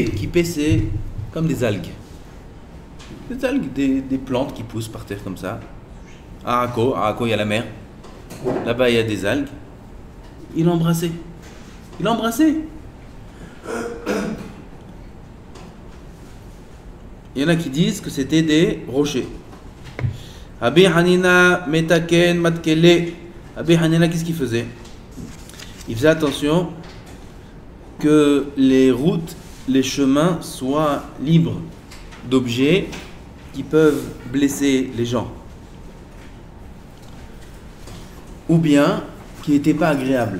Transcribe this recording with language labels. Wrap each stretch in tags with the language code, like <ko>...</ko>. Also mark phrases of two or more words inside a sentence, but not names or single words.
<fr>Kipé c'est comme des algues. Des algues, des plantes qui poussent par terre comme ça. À Akko, il y a la mer. Là-bas, il y a des algues. Il embrassait. Il embrassait. Il y en a qui disent que c'était des rochers.</fr> <he>רבי חנינא מתקן מתקלה.</he> <fr>Rabbi Hanina, qu'est-ce qu'il faisait? Il faisait attention que les routes, les chemins soient libres d'objets qui peuvent blesser les gens. Ou bien qui n'était pas agréable.</fr>